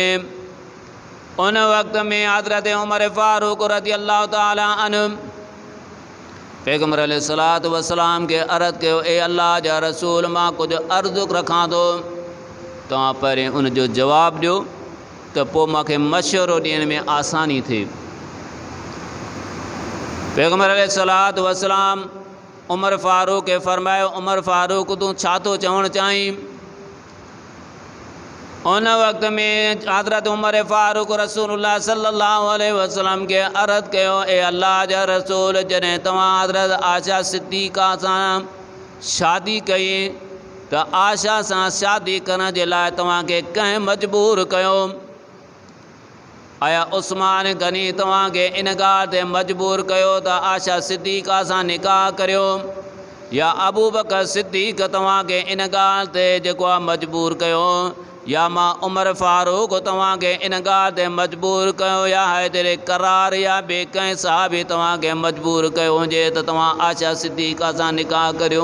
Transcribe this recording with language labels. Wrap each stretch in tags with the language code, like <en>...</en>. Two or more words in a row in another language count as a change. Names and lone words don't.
<sd>उन वक़्त में हज़रत उमर फ़ारूक</sd> <ar>رضي الله تعالى عنه</ar> <sd>पैगम्बर</sd> <ar>عليه الصلاة والسلام</ar> <sd>के अर्ज़ कयो, ए अल्लाह जा रसूल मां कुझु अर्ज़ु रखां थो, तव्हां पहिरें उन जो जवाबु ॾियो त पोइ मूंखे मशवरो ॾियण में आसानी थिए। पैगम्बर</sd> <ar>عليه الصلاة والسلام</ar> <sd>उमर फ़ारूक खे फ़रमायो, उमर फ़ारूक तूं छा थो चवणु चाहीं? उन वक़्त में हज़रत उमर फ़ारूक</sd> <ar>رسول الله صلى الله عليه وسلم</ar> <sd>के अर्ज़ कयो, ए अल्लाह जा रसूल, जॾहिं तव्हां हज़रत आयशा सिद्दीक़ा सां शादी कई त आयशा सां शादी करण जे लाइ तव्हांखे कंहिं मजबूर कयो? आया उस्मान गनी तव्हांखे इन ॻाल्हि ते मजबूर कयो त आयशा सिद्दीक़ा सां निकाह करियो, या अबू बकर सिद्दीक़ तव्हांखे इन ॻाल्हि ते जेको आहे मजबूर कयो, या मां उमर फ़ारूक तव्हांखे इन ॻाल्हि ते मजबूर कयो, या हैदर करार या ॿिए कंहिं साहबी तव्हांखे मजबूर कयो हुजे त तव्हां आयशा सिद्दीक़ा सां निकाह करियो?</sd>